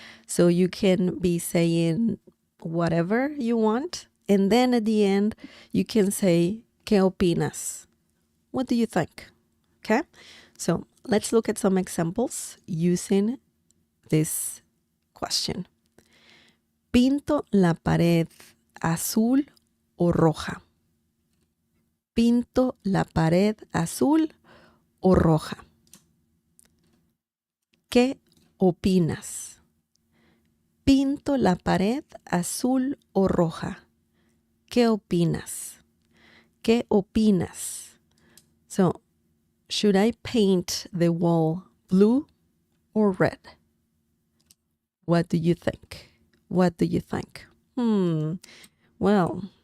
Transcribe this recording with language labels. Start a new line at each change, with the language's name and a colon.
English: So you can be saying whatever you want, and then at the end, you can say,
Spanish: ¿Qué opinas?
English: What do you think? Okay, so let's look at some examples using this question.
Spanish: ¿Pinto la pared azul o roja? ¿Pinto la pared azul o roja? ¿Qué opinas? ¿Pinto la pared azul o roja? ¿Qué opinas? ¿Qué opinas?
English: So, should I paint the wall blue or red? What do you think? What do you think? Well.